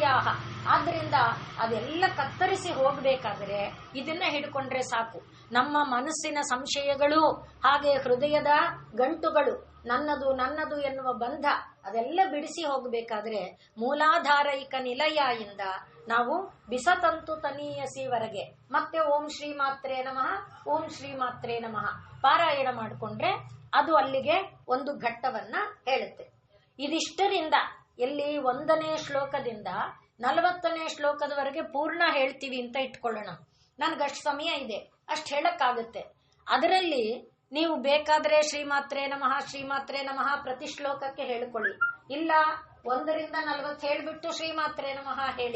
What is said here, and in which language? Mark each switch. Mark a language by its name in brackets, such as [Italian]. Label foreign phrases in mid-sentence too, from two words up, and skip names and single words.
[Kannada] ಆದ್ರಿಂದ ಅದೆಲ್ಲ ಕತ್ತರಿಸಿ ಹೋಗ್ಬೇಕಾದ್ರೆ ಇದನ್ನ ಹಿಡ್ಕೊಂಡ್ರೆ ಸಾಕು. ನಮ್ಮ ಮನಸ್ಸಿನ ಸಂಶಯಗಳು ಹಾಗೆ ಹೃದಯದ ಗಂಟುಗಳು, ನನ್ನದು ಎನ್ನುವ ಬಂಧ, ಅದೆಲ್ಲ ಬಿಡಿಸಿ ಹೋಗಬೇಕಾದ್ರೆ [Sanskrit] ಮೂಲಾಧಾರೈಕ ನಿಲಯ [Kannada] ಇಂದ ನಾವು [Sanskrit] ಬಿಸತಂತು ತನೀಯಸಿವರೆಗೆ [Kannada] ಮತ್ತೆ [Sanskrit] ಓಂ ಶ್ರೀ ಮಾತ್ರೇ ನಮಃ, ಓಂ ಶ್ರೀ ಮಾತ್ರೇ ನಮಃ [Kannada] ಪಾರಾಯಣ ಮಾಡಿಕೊಂಡ್ರೆ ಅದು ಅಲ್ಲಿಗೆ ಒಂದು ಘಟ್ಟವನ್ನ ಹೇಳುತ್ತೆ. ಇದಿಷ್ಟರಿಂದ ಎಲ್ಲಿ 1ನೇ ಶ್ಲೋಕದಿಂದ 40ನೇ ಶ್ಲೋಕದವರೆಗೆ ಪೂರ್ಣ ಹೇಳ್ತೀವಿ ಅಂತ ಇಟ್ಕೊಳ್ಳೋಣ. ನನ್ಗಷ್ಟು ಸಮಯ ಇದೆ, ಅಷ್ಟು ಹೇಳಕ್ಕಾಗುತ್ತೆ. ಅದರಲ್ಲಿ ನೀವು ಬೇಕಾದ್ರೆ [Sanskrit] ಶ್ರೀಮಾತ್ರೇ ನಮಃ ಶ್ರೀಮಾತ್ರೇ ನಮಃ [Kannada] ಪ್ರತಿ ಶ್ಲೋಕಕ್ಕೆ ಹೇಳಿಕೊಳ್ಳಿ, ಇಲ್ಲ 1ರಿಂದ 40 ಹೇಳ್ಬಿಟ್ಟು [Sanskrit] ಶ್ರೀಮಾತ್ರೇ ನಮಃ [Kannada] ಹೇಳಿ.